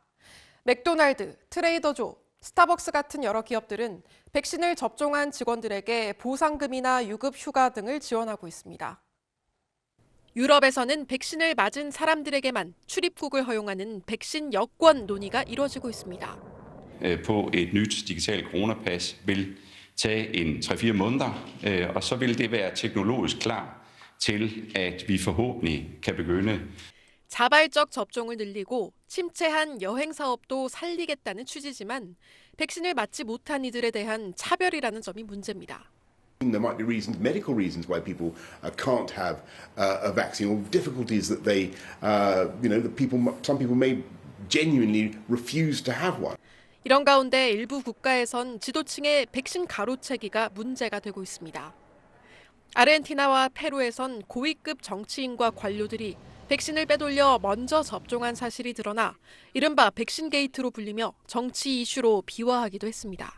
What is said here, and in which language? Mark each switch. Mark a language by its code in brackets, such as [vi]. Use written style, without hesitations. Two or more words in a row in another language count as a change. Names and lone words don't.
[ko] 맥도날드, 트레이더조, 스타벅스 같은 여러 기업들은 백신을 접종한 직원들에게 보상금이나 유급 휴가 등을 지원하고 있습니다. 유럽에서는 백신을 맞은 사람들에게만 출입국을 허용하는 백신 여권 논의가 이루어지고 있습니다. [da] På et nyt digitalt coronapas vil tage en 3-4 måneder, og så vil det være teknologisk klar til, at vi forhåbentlig kan begynde. [ko] 자발적 접종을 늘리고 침체한 여행 사업도 살리겠다는 취지지만 백신을 맞지 못한 이들에 대한 차별이라는 점이 문제입니다. [en] There might be reasons, medical reasons, why people can't have a vaccine, or difficulties that they, some people may genuinely refuse to have one. [ko] 이런 가운데 일부 국가에선 지도층의 백신 가로채기가 문제가 되고 있습니다. 아르헨티나와 페루에선 고위급 정치인과 관료들이 백신을 빼돌려 먼저 접종한 사실이 드러나 이른바 백신 게이트로 불리며 정치 이슈로 비화하기도 했습니다.